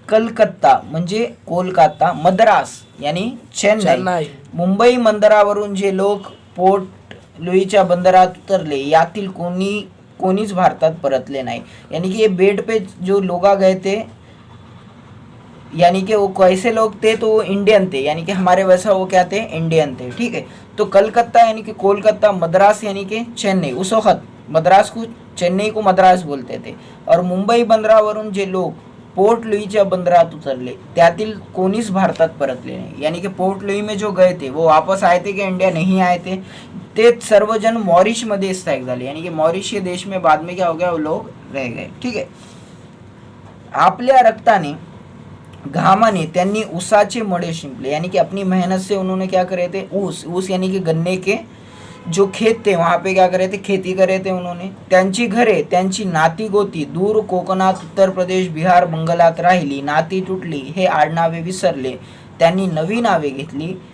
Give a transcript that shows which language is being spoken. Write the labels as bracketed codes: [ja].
[mr] कलकत्ता म्हणजे कोलकाता, मद्रास यानी चेन्नई, मुंबई बंदरावरून जे लोक पोर्ट लुईच्या बंदरात उतरले यातील कोणीच भारतात परतले नाही। [hi] यानी कि ये बेट पे जो लोग गए थे, यानी कि वो कैसे लोग थे, तो वो इंडियन थे, यानी कि हमारे वैसा वो क्या थे, इंडियन थे। ठीक है, तो कलकत्ता यानी कि कोलकाता, मद्रास यानी कि चेन्नई, उस वक्त मद्रास को चेन्नई को मद्रास बोलते थे। [mr] और मुंबई बंदरावरून जे लोग पोर्ट लुईच्या बंदरात उतरले त्यातील कोणीच भारतात परतले नाही। [hi] यानी कि पोर्ट लुई में जो गए थे वो वापस आए थे कि इंडिया नहीं आए थे, [mr] ते सर्वजन मॉरिश मध्ये स्थायिक झाले। [hi] यानी कि मॉरिश ये देश में बाद में क्या हो गया, वो लोग रह गए। [mr] ठीक है, आपल्या रक्ताने घामाने त्यांनी ऊसाचे मडे शिंपले। [hi] यानी कि अपनी मेहनत से उन्होंने क्या करे थे, ऊस यानी कि गन्ने के जो खेत थे वहाँ पे क्या करे थे, खेती करे थे उन्होंने। [mr] त्यांची घरे, त्यांची नाती गोती दूर कोकणात, उत्तर प्रदेश, बिहार, बंगालात राहिली। नाती तुटली, हे आडनावे विसरले, त्यांनी नवी नावे घेतली।